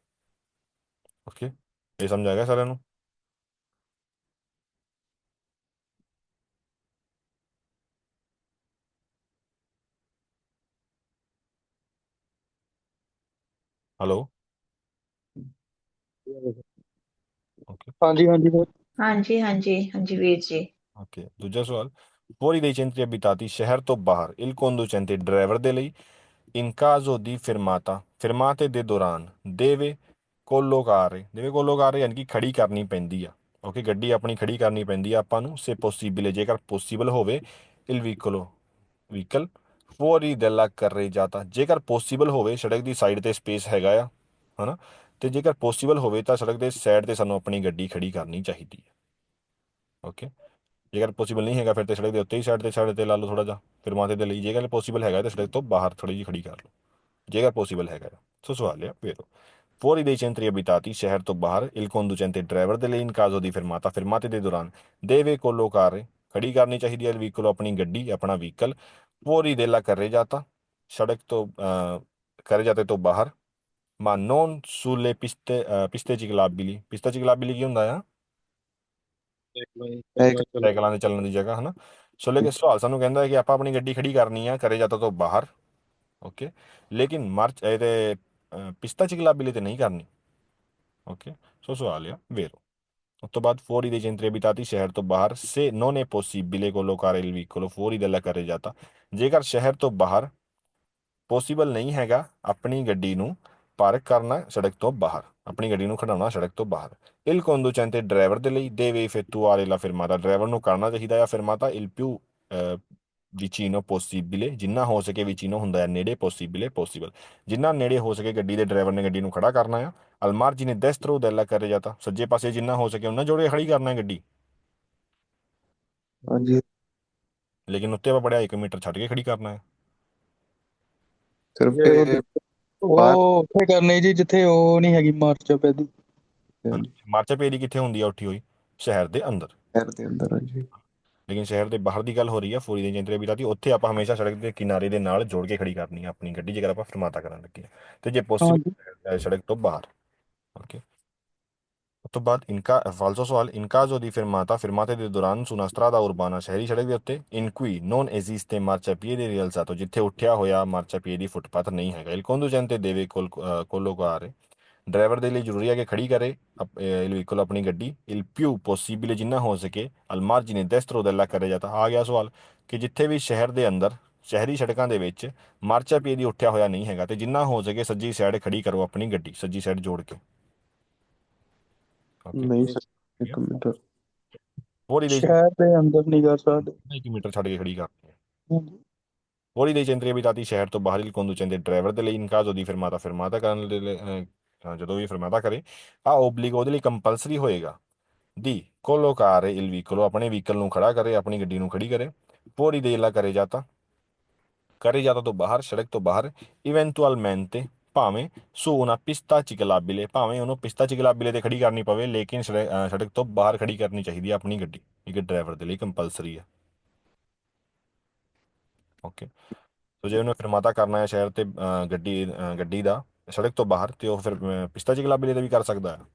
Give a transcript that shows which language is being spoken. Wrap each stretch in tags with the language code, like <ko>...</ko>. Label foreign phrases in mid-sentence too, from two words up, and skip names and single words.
<pa>ਓਕੇ, ਇਹ ਸਮਝ ਆ ਗਿਆ ਸਾਰਿਆਂ ਨੂੰ? ਹੈਲੋ। ਓਕੇ। ਹਾਂਜੀ ਹਾਂਜੀ ਸਰ। ਹਾਂਜੀ ਹਾਂਜੀ ਹਾਂਜੀ ਵੀਰ ਜੀ। ਓਕੇ, ਦੂਜਾ ਸਵਾਲ,</pa> <it>fuori dei centri abitati</it> <pa>ਸ਼ਹਿਰ ਤੋਂ ਬਾਹਰ</pa> <it>il conducente</it> <pa>ਡਰਾਈਵਰ ਦੇ ਲਈ</pa> <it>in caso di fermata fermate</it> <pa>ਦੇ ਦੌਰਾਨ</pa> <it>deve collocare</it> <pa>ਯਾਨੀ ਕਿ ਖੜੀ ਕਰਨੀ ਪੈਂਦੀ ਆ। ਓਕੇ, ਗੱਡੀ ਆਪਣੀ ਖੜੀ ਕਰਨੀ ਪੈਂਦੀ ਆ ਆਪਾਂ ਨੂੰ</pa> <it>se possibile</it> <pa>ਜੇਕਰ ਪੋਸੀਬਲ ਹੋਵੇ</pa> <it>il vicolo</it> <pa>ਵਹੀਕਲ</pa> <it>fuori della carreggiata</it> <pa>ਜੇਕਰ ਪੋਸੀਬਲ ਹੋਵੇ ਸੜਕ ਦੀ ਸਾਈਡ ਤੇ ਸਪੇਸ ਹੈਗਾ ਆ, ਹਨਾ, ਤੇ ਜੇਕਰ ਪੋਸੀਬਲ ਹੋਵੇ ਤਾਂ ਸੜਕ ਦੇ ਸਾਈਡ ਤੇ ਸਾਨੂੰ ਆਪਣੀ ਗੱਡੀ ਖੜੀ ਕਰਨੀ ਚਾਹੀਦੀ ਹੈ। ਓਕੇ, ਜੇਕਰ ਪੋਸੀਬਲ ਨਹੀਂ ਹੈਗਾ ਫਿਰ ਤੇ ਸੜਕ ਦੇ ਉੱਤੇ ਹੀ ਸਾਈਡ ਤੇ ਲਾ ਲਓ ਥੋੜਾ ਜਿਹਾ ਫਿਰ ਮਾਤੇ ਦੇ ਲਈ। ਜੇਕਰ ਪੋਸੀਬਲ ਹੈਗਾ ਤਾਂ ਸੜਕ ਤੋਂ ਬਾਹਰ ਥੋੜੀ ਜਿਹੀ ਖੜੀ ਕਰ ਲਓ ਜੇਕਰ ਪੋਸੀਬਲ ਹੈਗਾ। ਸੋ ਸਵਾਲ ਆ ਵੇਰੋ</pa> <it>fuori dei centri abitati</it> <pa>ਸ਼ਹਿਰ ਤੋਂ ਬਾਹਰ</pa> <it>il conducente</it> <pa>ਡਰਾਈਵਰ ਦੇ ਲਈ</pa> <it>in caso di fermata fermate</it> <pa>ਦੇ ਦੌਰਾਨ</pa> <it>deve collocare</it> <pa>ਖੜੀ ਕਰਨੀ ਚਾਹੀਦੀ ਹੈ ਵਹੀਕਲ ਆਪਣੀ ਗੱਡੀ ਆਪਣਾ ਵਹੀਕਲ</pa> <it>fuori della carreggiata</it> <pa>ਸੜਕ ਤੋਂ carreggiate ਤੋਂ ਬਾਹਰ</pa> <it>ma non sulle piste ciclabili। piste ciclabili</it> <pa>ਕੀ ਹੁੰਦਾ ਆ? ਸਾਈਕਲਾਂ ਦੇ ਚੱਲਣ ਦੀ ਜਗ੍ਹਾ, ਹਨਾ। ਸੋ ਲੇਕਿਨ ਸਵਾਲ ਸਾਨੂੰ ਕਹਿੰਦਾ ਹੈ ਕਿ ਆਪਾਂ ਆਪਣੀ ਗੱਡੀ ਖੜੀ ਕਰਨੀ ਆ carreggiata ਤੋਂ ਬਾਹਰ। ਓਕੇ, ਲੇਕਿਨ ਮਾਰਚ ਇਹਦੇ</pa> <it>piste ciclabili</it> <pa>ਤੇ ਨਹੀਂ ਕਰਨੀ। ਓਕੇ, ਸੋ ਸਵਾਲ ਆ ਵੇਰੋ। ਉਸ ਤੋਂ ਬਾਅਦ</pa> <it>fuori dei centri abitati</it> <pa>ਸ਼ਹਿਰ ਤੋਂ ਬਾਹਰ</pa> <it>se non è possibile collocare il vicolo fuori della carreggiata</it> <pa>ਜੇਕਰ ਸ਼ਹਿਰ ਤੋਂ ਬਾਹਰ ਪੋਸੀਬਲ ਨਹੀਂ ਹੈਗਾ ਆਪਣੀ ਗੱਡੀ ਨੂੰ ਪਾਰਕ ਕਰਨਾ ਸੜਕ ਤੋਂ ਬਾਹਰ, ਆਪਣੀ ਗੱਡੀ ਨੂੰ ਖੜਾਉਣਾ ਸੜਕ ਤੋਂ ਬਾਹਰ</pa> <it>il conducente</it> <pa>ਡਰਾਈਵਰ ਦੇ ਲਈ</pa> <it>deve effettuare la fermata</it> <pa>ਡਰਾਈਵਰ ਨੂੰ ਕਰਨਾ ਚਾਹੀਦਾ ਆ</pa> <it>fermata il più vicino possibile</it> <pa>ਜਿੰਨਾ ਹੋ ਸਕੇ vicino ਹੁੰਦਾ ਹੈ ਨੇੜੇ</pa> <it>possibile possible</it> <pa>ਜਿੰਨਾ ਨੇੜੇ ਹੋ ਸਕੇ ਗੱਡੀ ਦੇ ਡਰਾਈਵਰ ਨੇ ਗੱਡੀ ਨੂੰ ਖੜਾ ਕਰਨਾ ਆ</pa> <it>al margine destro della carreggiata</it> <pa>ਸੱਜੇ ਪਾਸੇ ਜਿੰਨਾ ਹੋ ਸਕੇ ਉਹਨਾਂ ਜੋੜੇ ਖੜੀ ਕਰਨਾ ਹੈ ਗੱਡੀ। ਹਾਂਜੀ ਲੇਕਿਨ ਉੱਤੇ ਆਪਾਂ ਪੜਿਆ 1 ਮੀਟਰ ਛੱਡ ਕੇ ਖੜੀ ਕਰਨਾ ਹੈ। ਸਿਰਫ ਬਾਹਰ ਉਹ ਉੱਥੇ ਕਰਨੀ ਜੀ ਜਿੱਥੇ ਉਹ ਨਹੀਂ ਹੈਗੀ ਮਾਰਚ ਪੈਦੀ। ਹਾਂਜੀ, ਮਾਰਚਾ ਪੇਰੀ ਕਿੱਥੇ ਹੁੰਦੀ ਆ ਉੱਠੀ ਹੋਈ? ਸ਼ਹਿਰ ਦੇ ਅੰਦਰ। ਸ਼ਹਿਰ ਦੇ ਅੰਦਰ। ਹਾਂਜੀ ਲੇਕਿਨ ਸ਼ਹਿਰ ਦੇ ਬਾਹਰ ਦੀ ਗੱਲ ਹੋ ਰਹੀ ਆ</pa> <it>fuori dei centri abitati</it> <pa>ਉੱਥੇ ਆਪਾਂ ਹਮੇਸ਼ਾ ਸੜਕ ਦੇ ਕਿਨਾਰੇ ਦੇ ਨਾਲ ਜੋੜ ਕੇ ਖੜੀ ਕਰਨੀ ਆ ਆਪਣੀ ਗੱਡੀ ਜੇਕਰ ਆਪਾਂ ਫਰਮਾਤਾ ਕਰਨ ਲੱਗੇ ਹਾਂ। ਤੇ ਜੇ ਹਾਂਜੀ ਪੋਸੀਬਲ ਸੜਕ ਤੋਂ ਬਾਹਰ। ਓਕੇ, ਉਸ ਤੋਂ ਬਾਅਦ ਇਨਕਾ ਫਾਲਸੋ ਸਵਾਲ</pa> <it>in caso di fermata fermate</it> <pa>ਦੇ ਦੌਰਾਨ</pa> <it>su una strada urbana</it> <pa>ਸ਼ਹਿਰੀ ਸੜਕ ਦੇ ਉੱਤੇ</pa> <it>in cui non esiste marciapiede rialzato</it> <pa>ਜਿੱਥੇ ਉੱਠਿਆ ਹੋਇਆ ਮਾਰਚਾਪੀਏ ਦੀ ਫੁੱਟਪਾਥ ਨਹੀਂ ਹੈਗਾ</pa> <it>il conducente deve collocare</it> <pa>ਡਰਾਈਵਰ ਦੇ ਲਈ ਜ਼ਰੂਰੀ ਹੈ ਕਿ ਖੜੀ ਕਰੇ</pa> <it>il veicolo</it> <pa>ਆਪਣੀ ਗੱਡੀ</pa> <it>il più possibile</it> <pa>ਜਿੰਨਾ ਹੋ ਸਕੇ</pa> <it>al margine destro della carreggiata।</it> <pa>ਆ ਗਿਆ ਸਵਾਲ ਕਿ ਜਿੱਥੇ ਵੀ ਸ਼ਹਿਰ ਦੇ ਅੰਦਰ ਸ਼ਹਿਰੀ ਸੜਕਾਂ ਦੇ ਵਿੱਚ ਮਾਰਚਾਪੀਏ ਦੀ ਉੱਠਿਆ ਹੋਇਆ ਨਹੀਂ ਹੈਗਾ ਤੇ ਜਿੰਨਾ ਹੋ ਸਕੇ ਸੱਜੀ ਸਾਈਡ ਖੜੀ ਕਰੋ ਆਪਣੀ ਗੱਡੀ ਸੱਜੀ ਸਾਈਡ ਜੋੜ ਕੇ। ਓਕੇ, ਨਹੀਂ ਸਰ 1 ਮੀਟਰ।</pa> <it>fuori dei</it> <pa>ਸ਼ਹਿਰ ਦੇ ਅੰਦਰ ਨਹੀਂ ਕਰ ਸਕਦੇ। 1 ਮੀਟਰ ਛੱਡ ਕੇ ਖੜੀ ਕਰਨੀ ਹੈ। ਹਾਂਜੀ</pa> <it>fuori dei centri abitati</it> <pa>ਸ਼ਹਿਰ ਤੋਂ ਬਾਹਰ</pa> <it>il conducente</it> <pa>ਡਰਾਈਵਰ ਦੇ ਲਈ</pa> <it>in caso di fermata fermata</it> <pa>ਕਰਨ ਦੇ ਲਈ ਜਦੋਂ ਵੀ ਫਰਮਾਤਾ ਕਰੇ ਆ ਓਬਲੀਗੋ ਉਹਦੇ ਲਈ ਕੰਪਲਸਰੀ ਹੋਏਗਾ ਦੀ</pa> <it>collocare il vicolo</it> <pa>ਆਪਣੇ ਵਹੀਕਲ ਨੂੰ ਖੜਾ ਕਰੇ ਆਪਣੀ ਗੱਡੀ ਨੂੰ ਖੜੀ ਕਰੇ</pa> <it>fuori della carreggiata</it> <pa>carreggiata ਤੋਂ ਬਾਹਰ ਸੜਕ ਤੋਂ ਬਾਹਰ eventualmente ਭਾਵੇਂ</pa> <it>su una pista ciclabile</it> <pa>ਭਾਵੇਂ ਉਹਨੂੰ</pa> <it>pista ciclabile</it> <pa>ਤੇ ਖੜੀ ਕਰਨੀ ਪਵੇ ਲੇਕਿਨ ਸੜਕ ਤੋਂ ਬਾਹਰ ਖੜੀ ਕਰਨੀ ਚਾਹੀਦੀ ਹੈ ਆਪਣੀ ਗੱਡੀ। ਇੱਕ ਡਰਾਈਵਰ ਦੇ ਲਈ ਕੰਪਲਸਰੀ ਹੈ। ਓਕੇ, ਸੋ ਜੇ ਉਹਨੇ ਫਰਮਾਤਾ ਕਰਨਾ ਹੈ ਸ਼ਹਿਰ ਤੇ ਗੱਡੀ ਦਾ ਸੜਕ ਤੋਂ ਬਾਹਰ ਤੇ ਉਹ ਫਿਰ</pa> <it>pista ciclabile</it> <pa>ਤੇ ਵੀ ਕਰ ਸਕਦਾ ਹੈ।</pa>